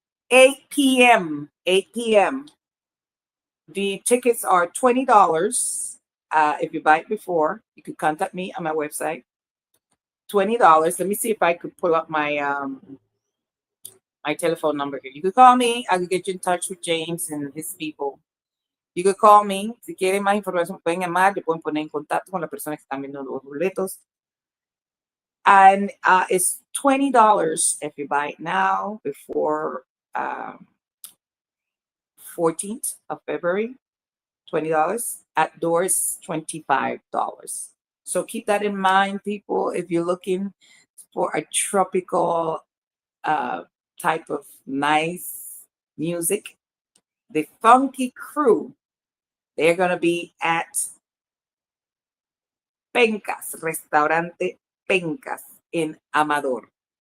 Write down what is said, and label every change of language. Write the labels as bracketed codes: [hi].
[en] 8 p.m. The tickets are $20. If you buy it before, you could contact me on my website. $20. Let me see if I could pull up my my telephone number here. You could call me. I could get you in touch with James and his people. You could call me. [es] Si quieren más información, pueden llamar. Te pueden poner en contacto con la persona que están viendo los boletos. [en] And it's $20 if you buy it now before 14th of February. $20. At doors, $25. So keep that in mind, people. If you're looking for a tropical type of nice music, the Funky Crew, they're going to be at Pencas, Restaurante Pencas in Amador.